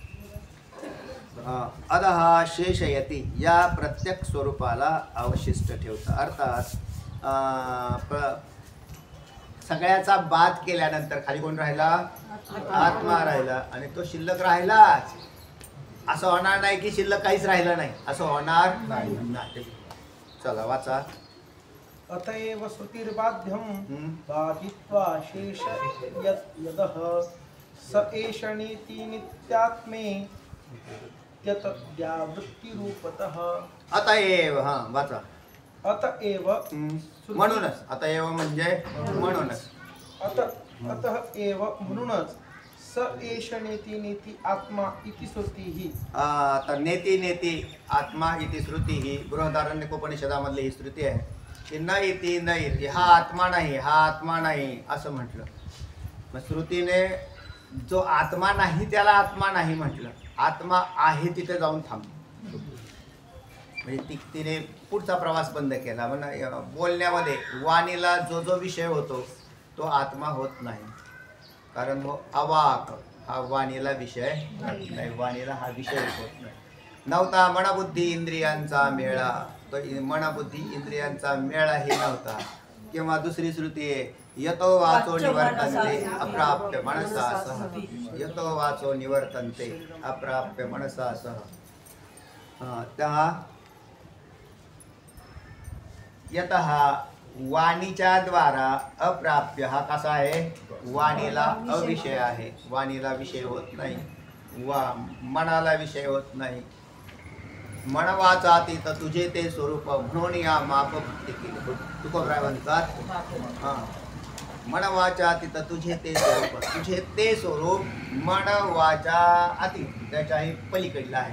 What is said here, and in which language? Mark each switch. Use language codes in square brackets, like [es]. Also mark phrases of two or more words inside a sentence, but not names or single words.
[mr] अदहा शेषयती या प्रत्यक्ष स्वरूपाला अवशिष्ट ठेवतं. अर्थात सगळ्याचा बाद केल्यानंतर खाली कोण राहिला? आत्मा राहिला, आणि तो शिल्लक राहिलाच. असं होणार नाही की शिल्लक काहीच राहिलं नाही, असं होणार नाही. चला वाचा. [sa] अतएव श्रुतिर्बाध्यं बाधित्वा शेष यदः स एष नेति नित्यात्मे त्यतव्यावृत्तिरूपतः. [mr] अतएव, हा वाचा. अतएव म्हणूनच, अतएव म्हणजे म्हणूनच, [sa] अतः एव म्हणूनच स एष नेति नेति आत्मा इति श्रुतिः. [mr] तर [sa] नेती नेती आत्मा इति श्रुती [mr] ही बृहदारण्यकोपनिषदामधली ही श्रुती आहे की [sa] न इति न इति, [mr] हा आत्मा नाही, हा आत्मा नाही असं म्हटलं. मग श्रुतीने जो आत्मा नाही त्याला आत्मा नाही म्हटलं, आत्मा आहे तिथे जाऊन थांबतो. म्हणजे तिने पुढचा प्रवास बंद केला. म्हणजे बोलण्यामध्ये वाणीला जो जो विषय होतो तो आत्मा होत नाही, कारण तो अवाक हा वाणीला विषय नाही, वाणीला हा विषय होत नाही. नव्हता मनबुद्धी इंद्रियांचा मेळा, तो मनबुद्धी इंद्रियांचा मेळाही नव्हता. किंवा दुसरी श्रुती आहे [sa] यतो वाचो निवर्तन्ते अप्राप्य मनसासह, यतो वाचो निवर्तन्ते अप्राप्य मनसासह. [mr] त्या यतः वाणीच्या द्वारा अप्राप्य हा कसा आहे? वाणीला अविषय आहे, वाणीला विषय होत नाही, मनाला विषय होत नाही. मन वाचाती तर तुझे ते स्वरूप म्हणून या माप भक्ती केली. तुकोबराय म्हणतात मन वाचाती तर तुझे ते स्वरूप, तुझे ते स्वरूप मन वाचा अति त्याच्याही पलीकडला आहे.